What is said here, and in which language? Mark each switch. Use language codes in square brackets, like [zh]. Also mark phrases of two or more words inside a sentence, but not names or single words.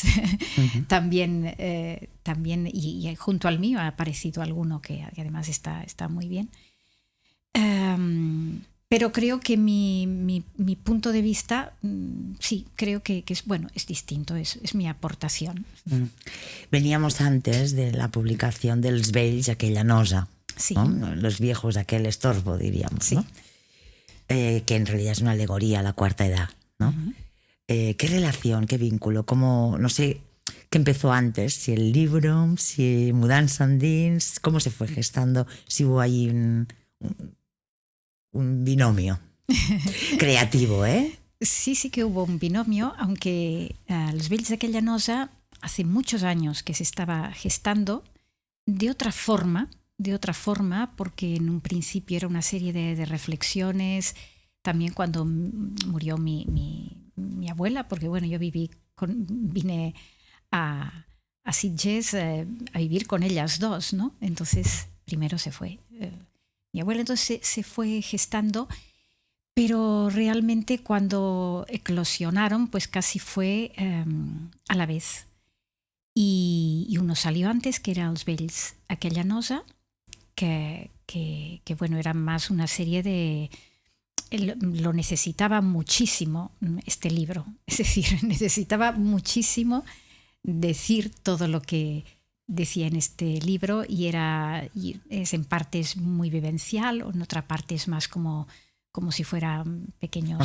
[es] También y junto al mío ha aparecido alguno que además está muy bien. Pero creo que mi punto de vista, sí, creo que es bueno, es distinto, es mi aportación. Veníamos antes de la publicación dels vells, aquella nosa. Sí. ¿No? Los viejos, aquel estorbo, diríamos, sí. ¿no? Que en realidad es una alegoría a la cuarta edad, ¿no? ¿Qué relación, qué vínculo? ¿Cómo, no sé, qué empezó antes? Si el libro, si Mudança endins, ¿cómo se fue gestando? Si hubo ahí un binomio creativo, ¿eh? Sí que hubo un binomio, aunque Los vells d'aquella nosa hace muchos años que se estaba gestando de otra forma, porque en un principio era una serie de reflexiones, también cuando murió mi abuela, porque bueno, yo vine a Sitges a vivir con ellas dos, ¿no? Entonces primero se fue mi abuela, entonces se fue gestando, pero realmente cuando eclosionaron, pues casi fue a la vez. Y uno salió antes, que era Els vells aquella nosa, que bueno, era más una serie de... Lo necesitaba muchísimo este libro, es decir, necesitaba muchísimo decir todo lo que decía en este libro, y es en parte es muy vivencial, o en otra parte es más como como si fueran pequeños